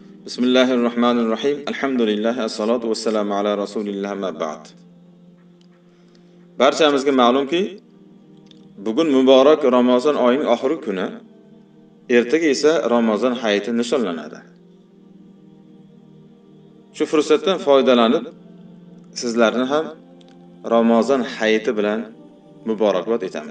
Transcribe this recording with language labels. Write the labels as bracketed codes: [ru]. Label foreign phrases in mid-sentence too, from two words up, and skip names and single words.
[ar] بسم الله الرحمن الرحيم. الحمد لله، والصلاة والسلام على رسول الله أما بعد. [uz] Barchamizga ma'lumki, bugun muborak Ramazon oyining oxirgi kuni, ertaga esa Ramazon hayiti nishonlanadi. Shu fursatdan foydalanib, sizlarni ham Ramazon hayiti bilan muborakbod etamiz.